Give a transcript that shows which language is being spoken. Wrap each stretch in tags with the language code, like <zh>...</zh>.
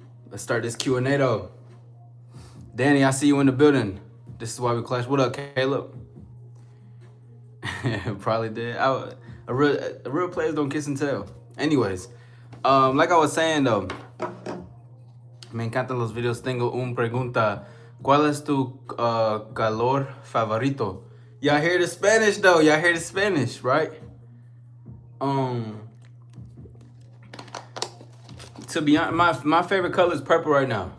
<en>Let's start this Q&A, though. Danny, I see you in the building. This is why we clash. What up, Caleb? Probably did. A real players don't kiss and tell. Anyways, like I was saying though,</en> <es>me encantan los videos. Tengo un pregunta. ¿Cuál es tu calor favorito?</es> <en>Y'all hear the Spanish though. Y'all hear the Spanish, right? To be honest, my favorite color is purple right now.</en>